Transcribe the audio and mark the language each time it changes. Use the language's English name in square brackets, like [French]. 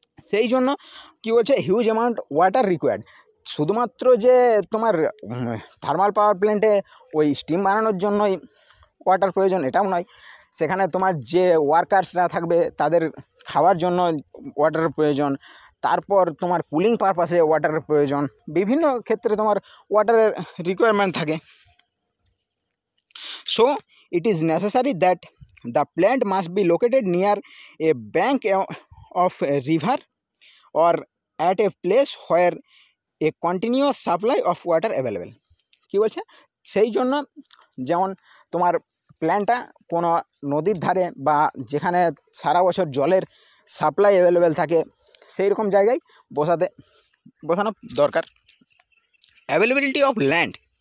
[Bangla] সেই জন্য কী বলছে, হিউজ অ্যামাউন্ট ওয়াটার রিকোয়ার্ড। শুধুমাত্র যে তোমার থার্মাল পাওয়ার প্ল্যান্টে ওই স্টিম বানানোর জন্যই ওয়াটার প্রয়োজন এটাও নয়, সেখানে তোমার যে ওয়ার্কার্সরা থাকবে তাদের খাওয়ার জন্য ওয়াটারের প্রয়োজন, তারপর তোমার কুলিং পারপাসে ওয়াটারের প্রয়োজন, বিভিন্ন ক্ষেত্রে তোমার ওয়াটারের রিকোয়ারমেন্ট থাকে। [English] So it is necessary that the plant must be located near a bank of a river or at a place where a continuous supply of water available. [Bangla] কি বলছে, সেই জন্য যেমন তোমার প্ল্যান্টটা কোনো নদীর ধারে বা যেখানে সারা বছর জলের সাপ্লাই অ্যাভেলেবেল থাকে সেই রকম জায়গায় বসানো দরকার। Availability of land